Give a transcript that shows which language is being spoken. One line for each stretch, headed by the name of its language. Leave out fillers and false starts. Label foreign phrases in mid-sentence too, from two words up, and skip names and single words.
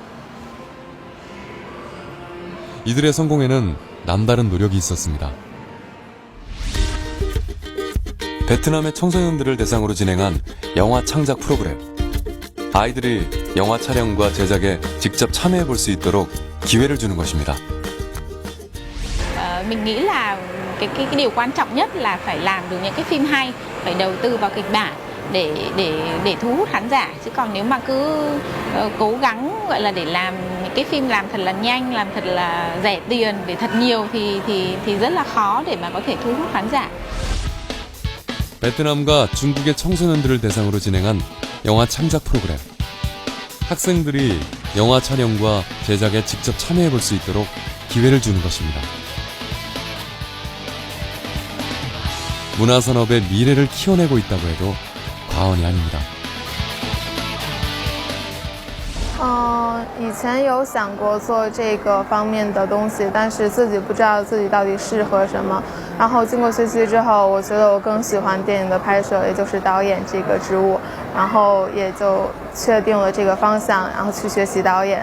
Korean: 이들의 성공에는 남다른 노력이 있었습니다. 베트남의 청소년들을 대상으로 진행한 영화 창작 프로그램. 아이들이 영화 촬영과 제작에 직접 참여해 볼 수 있도록 기회를 주는 것입니다.
Vietnamese: Mình nghĩ là cái điều quan trọng nhất là phải làm được những cái phim hay, phải đầu tư vào kịch bản để thu hút khán giả, chứ còn nếu mà cứ cố gắng gọi là để làm những cái phim làm thật là nhanh, làm thật là rẻ tiền để thật nhiều thì rất là khó để mà có thể thu hút khán giả.
Korean: 베트남과 중국의 청소년들을 대상으로 진행한 영화 창작 프로그램. 학생들이 영화 촬영과 제작에 직접 참여해 볼 수 있도록 기회를 주는 것입니다. 문화산업의 미래를 키워내고 있다고 해도 과언이 아닙니다.
Chinese: 以前有想过做这个方面的东西，但是自己不知道自己到底适合什么。然后经过学习之后，我觉得我更喜欢电影的拍摄，也就是导演这个职务，然后也就确定了这个方向，然后去学习导演。